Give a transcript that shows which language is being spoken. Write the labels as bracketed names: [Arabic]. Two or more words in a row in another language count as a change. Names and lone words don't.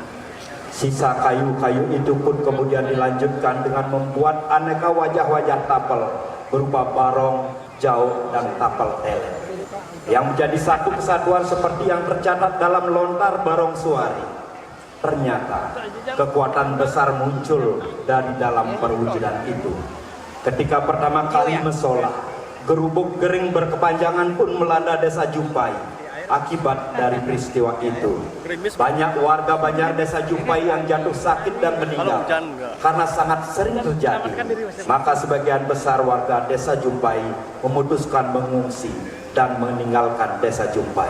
[Indonesian] Sisa kayu-kayu itu pun kemudian dilanjutkan dengan membuat aneka wajah-wajah tapel berupa barong, jau, dan tapel tele yang menjadi satu kesatuan seperti yang tercatat dalam lontar Barong Suari. Ternyata kekuatan besar muncul dari dalam perwujudan itu. Ketika pertama kali mesolah, [Balinese] gerubuk gering [Indonesian] berkepanjangan pun melanda desa Jumpai. Akibat dari peristiwa itu, banyak warga Banjar desa Jumpai yang jatuh sakit dan meninggal karena sangat sering terjadi. Maka sebagian besar warga desa Jumpai memutuskan mengungsi dan meninggalkan desa Jumpai.